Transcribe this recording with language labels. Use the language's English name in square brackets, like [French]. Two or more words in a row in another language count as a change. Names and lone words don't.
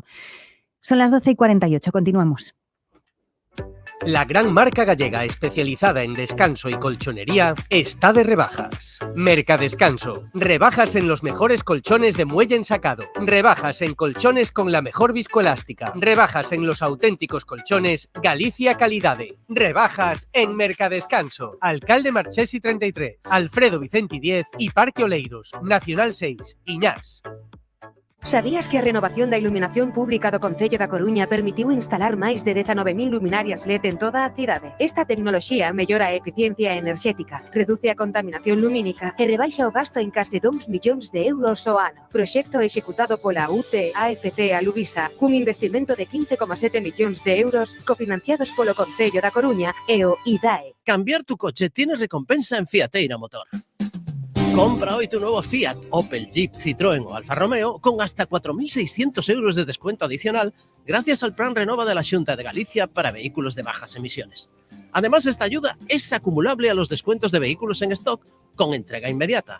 [Spanish] Son las 12:48, continuamos. La gran marca gallega especializada en descanso y colchonería está de rebajas. Mercadescanso. Rebajas en los mejores colchones de muelle ensacado. Rebajas en colchones con la mejor viscoelástica. Rebajas en los auténticos colchones Galicia Calidade. Rebajas en Mercadescanso. Alcalde Marchesi 33, Alfredo Vicenti 10 y Parque Oleiros, Nacional 6, Iñás. [Galician] Sabías que a renovación da iluminación pública do Concello da Coruña permitiu instalar máis de 19.000 luminarias LED en toda a cidade? Esta tecnoloxía mellora a eficiencia enerxética, reduce a contaminación lumínica e rebaixa o gasto en case 2 millóns de euros ao ano. Proxecto executado pola UT AFT Aluvisa, cun investimento de 15,7 millóns de euros cofinanciados polo Concello da Coruña e o IDAE. [Spanish] Cambiar tu coche tiene recompensa en Fiateira Motor. Compra hoy tu nuevo Fiat, Opel, Jeep, Citroën o Alfa Romeo con hasta 4.600 euros de descuento adicional gracias al Plan Renova de la Xunta de Galicia para vehículos de bajas emisiones. Además, esta ayuda es acumulable a los descuentos de vehículos en stock con entrega inmediata.